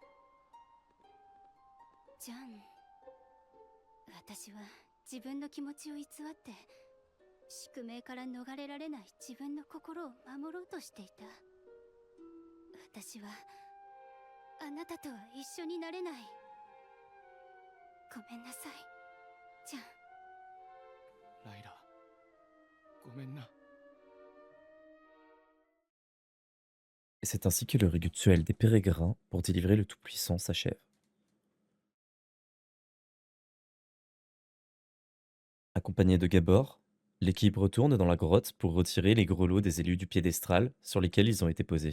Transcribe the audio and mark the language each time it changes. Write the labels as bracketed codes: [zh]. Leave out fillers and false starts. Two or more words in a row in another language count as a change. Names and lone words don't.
[ja] ジャン、私は自分の気持ちを偽って宿命から逃れられない自分の心を守ろうとしていた。私はあなたとは一緒になれない。ごめんなさい、ジャン。ライラ、ごめんな。 [fr] Et c'est ainsi que le rituel des pérégrins pour délivrer le Tout-Puissant s'achève. Accompagné de Gabor, l'équipe retourne dans la grotte pour retirer les grelots des élus du piédestal sur lesquels ils ont été posés.